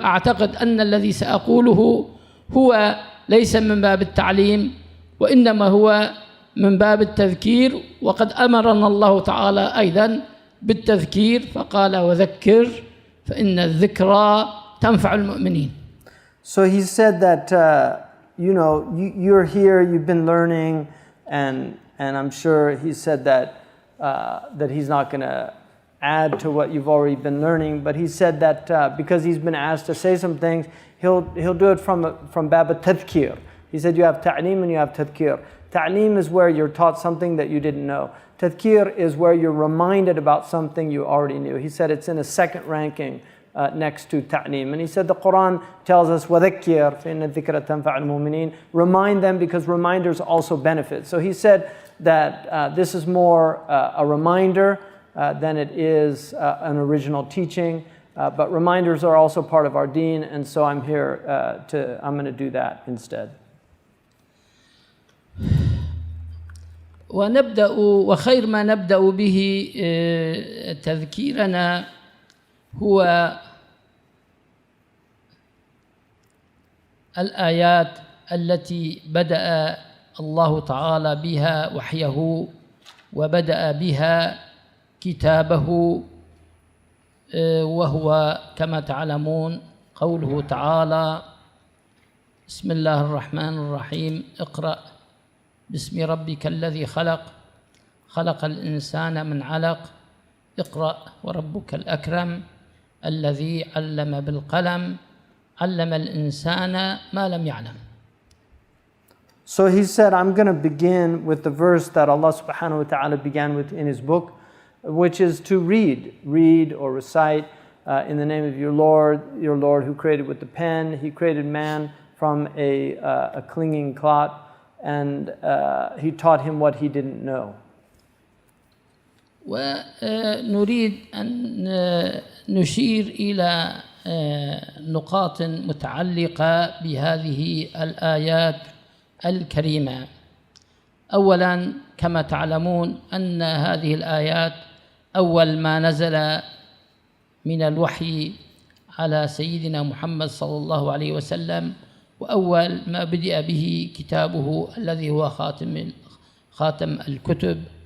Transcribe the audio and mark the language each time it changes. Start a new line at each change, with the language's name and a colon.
Arabic: أعتقد أن الذي سأقوله هو ليس من باب التعليم وإنما هو من باب التذكير، وقد أمرنا الله تعالى أيضا بالتذكير فقال: وذكر فإن الذكرى تنفع المؤمنين.
English: So he said that you're here, you've been learning, and I'm sure he said that he's not going to add to what you've already been learning, but he said that because he's been asked to say some things, he'll do it from bab al-tadhkir. He said you have ta'lim and you have tadhkir. Ta'lim is where you're taught something that you didn't know. Tadhkir is where you're reminded about something you already knew. He said it's in a second ranking next to ta'lim. And he said the Quran tells us
Arabic: وَذَكِّرْ فَإِنَّ الذِّكْرَ تَنْفَعُ الْمُؤْمِنِينَ.
English: Remind them because reminders also benefit. So he said that this is more a reminder than it is an original teaching. But reminders are also part of our deen, and so I'm going to do that instead.
Arabic: ونبدأ وخير ما نبدأ به تذكيرنا هو الآيات التي بدأ الله تعالى بها وحيه وبدأ بها كتابه، وهو كما تعلمون قوله تعالى: بسم الله الرحمن الرحيم، اقرأ باسم ربك الذي خلق الإنسان من علق، اقرأ وربك الأكرم الذي علم بالقلم علم الإنسان ما لم يعلم.
English: So he said, I'm going to begin with the verse that Allah subhanahu wa ta'ala began with in his book, which is to read or recite in the name of your Lord who created with the pen. He created man from a clinging clot, and he taught him what he didn't know.
Arabic: ونريد أن نشير إلى نقاط متعلقة بهذه الآيات الكريمة. أولاً كما تعلمون أن هذه الآيات أول ما نزل من الوحي على سيدنا محمد صلى الله عليه وسلم، وأول ما بدأ به كتابه الذي هو خاتم الكتب.